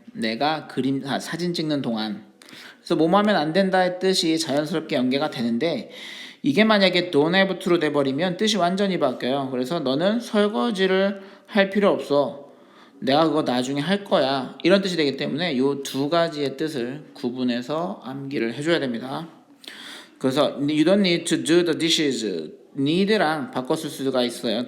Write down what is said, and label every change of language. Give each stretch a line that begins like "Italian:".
Korean: 내가 사진 찍는 동안. 그래서 뭐뭐 하면 안 된다의 뜻이 자연스럽게 연계가 되는데 이게 만약에 don't have to로 돼버리면 뜻이 완전히 바뀌어요. 그래서 너는 설거지를 할 필요 없어. 내가 그거 나중에 할 거야. 이런 뜻이 되기 때문에 이 두 가지의 뜻을 구분해서 암기를 해줘야 됩니다.
English: 그래서 you don't need to do the dishes.
Korean: need랑 바꿨을 수가 있어요.